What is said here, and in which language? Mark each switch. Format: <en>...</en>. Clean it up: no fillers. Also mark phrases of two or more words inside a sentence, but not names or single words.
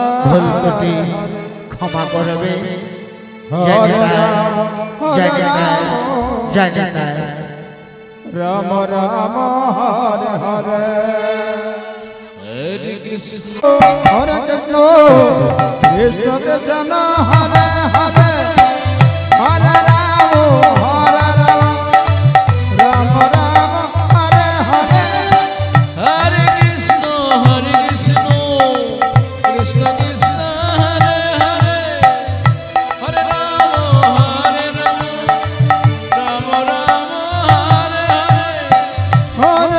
<bn>ভুল ত্রুটি ক্ষমা করবে। জানি তাই জানি তাই।</bn> <sa>রাম রাম হরে হরে হরে কৃষ্ণ হরে কৃষ্ণ কৃষ্ণ কৃষ্ণ হরে হরে হরে রাম রাম রাম হরে হরে। হরে কৃষ্ণ কৃষ্ণ কৃষ্ণ হরে হরে হরে রাম রাম রাম হরে হরে।</sa>